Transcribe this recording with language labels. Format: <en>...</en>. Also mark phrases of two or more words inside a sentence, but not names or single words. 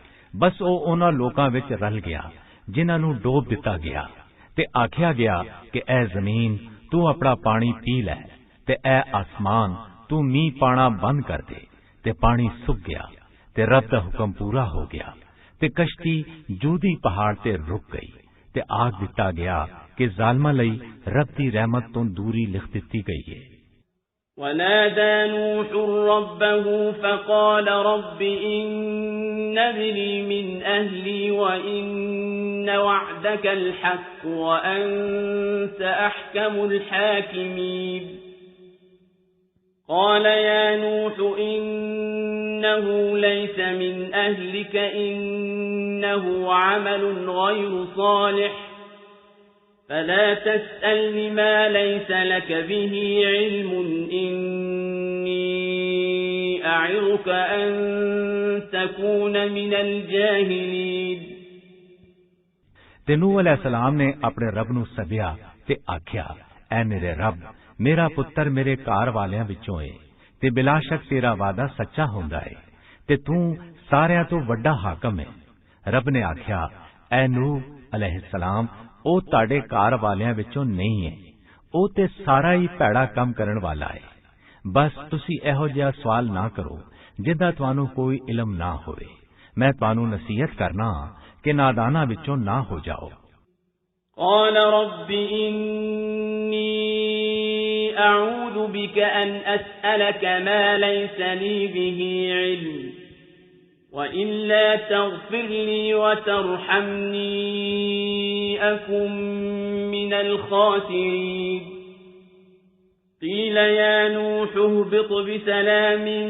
<pa>ਬਸ ਉਹ ਉਹਨਾਂ ਲੋਕਾਂ ਵਿੱਚ ਰਲ ਗਿਆ ਜਿਨ੍ਹਾਂ ਨੂੰ ਡੋਬ ਦਿੱਤਾ ਗਿਆ ਤੇ ਆਖਿਆ ਗਿਆ ਕਿ ਐ ਜ਼ਮੀਨ ਤੂੰ ਆਪਣਾ ਪਾਣੀ ਪੀ ਲੈ ਤੇ ਐ ਆਸਮਾਨ ਤੂੰ ਮੀਂਹ ਪਾਣਾ ਬੰਦ ਕਰ ਦੇ ਤੇ ਪਾਣੀ ਸੁੱਕ ਗਿਆ ਤੇ ਰੱਬ ਦਾ ਹੁਕਮ ਪੂਰਾ ਹੋ ਗਿਆ ਤੇ ਕਸ਼ਤੀ ਜੂਦੀ ਪਹਾੜ ਤੇ ਰੁਕ ਗਈ ਤੇ ਆਖ ਦਿੱਤਾ ਗਿਆ ਕਿ ਜ਼ਾਲਮਾਂ ਲਈ ਰੱਬ ਦੀ ਰਹਿਮਤ ਤੋਂ ਦੂਰੀ ਲਿਖ ਦਿੱਤੀ ਗਈ ਹੈ।</pa> <ar>ونادى نوح ربه فقال رب إن ابني من أهلي وإن وعدك الحق وأنت أحكم الحاكمين قال يا نوح إنه ليس من أهلك إنه عمل غير صالح فلا تسألني ما ليس لك به علم إني أعظك أن تكون من الجاهلين</ar> <pa>ਤੇ ਨੂਹ ਅਲੈਹਿਸਲਾਮ ਨੇ ਆਪਣੇ ਰੱਬ ਨੂੰ ਸੱਦਿਆ ਤੇ ਆਖਿਆ, ਐ ਮੇਰੇ ਰੱਬ, ਮੇਰਾ ਪੁੱਤਰ ਮੇਰੇ ਘਰ ਵਾਲਿਆਂ ਵਿੱਚੋਂ ਏ ਤੇ ਬਿਲਾਸ਼ੱਕ ਤੇਰਾ ਵਾਅਦਾ ਸੱਚਾ ਹੁੰਦਾ ਏ ਤੇ ਤੂੰ ਸਾਰਿਆਂ ਤੋਂ ਵੱਡਾ ਹਾਕਮ ਏ। ਰੱਬ ਨੇ ਆਖਿਆ, ਐ ਨੂਹ ਅਲੈਹਿਸਲਾਮ, ਉਹ ਤੁਹਾਡੇ ਘਰ ਵਾਲਿਆਂ ਵਿੱਚੋਂ ਨਹੀਂ ਏ, ਉਹ ਤੇ ਸਾਰਾ ਹੀ ਭੈੜਾ ਕੰਮ ਕਰਨ ਵਾਲਾ ਏ। ਬਸ ਤੁਸੀਂ ਇਹੋ ਜਿਹਾ ਸਵਾਲ ਨਾ ਕਰੋ ਜਿੱਦਾਂ ਤੁਹਾਨੂੰ ਕੋਈ ਇਲਮ ਨਾ ਹੋਵੇ। ਮੈਂ ਤੁਹਾਨੂੰ ਨਸੀਹਤ ਕਰਨਾ ਕਿ ਨਾਦਾਨਾਂ ਵਿੱਚੋਂ ਨਾ ਹੋ ਜਾਓ।</pa> <ar>قال رب إني أعوذ بك أن أسألك ما ليس لي به علم وإلا تغفر لي وترحمني أكن من الخاسرين قيل يا نوح اهبط بسلام</ar>